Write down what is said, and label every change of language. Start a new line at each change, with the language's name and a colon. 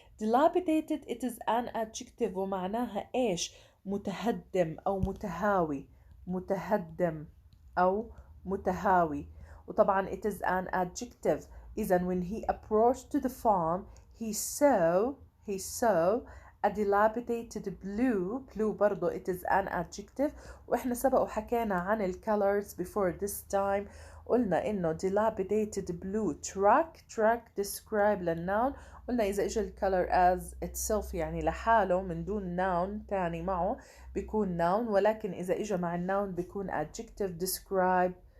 English: Dilapidated it is an adjective
Arabic: ومعناها إيش؟ متهدم أو متهاوي. متهدم أو متهاوي. وطبعا
English: it is an adjective. إذا when he approached to the farm he saw a dilapidated blue برضو it is an adjective.
Arabic: وإحنا سبق وحكينا عن ال
English: colors before this time.
Arabic: قلنا إنه
English: dilapidated blue truck describe
Arabic: للnoun. قلنا إذا إجا ال color
English: as itself
Arabic: يعني لحاله من دون noun تاني معه بيكون noun، ولكن إذا إجا مع الnoun بيكون adjective describe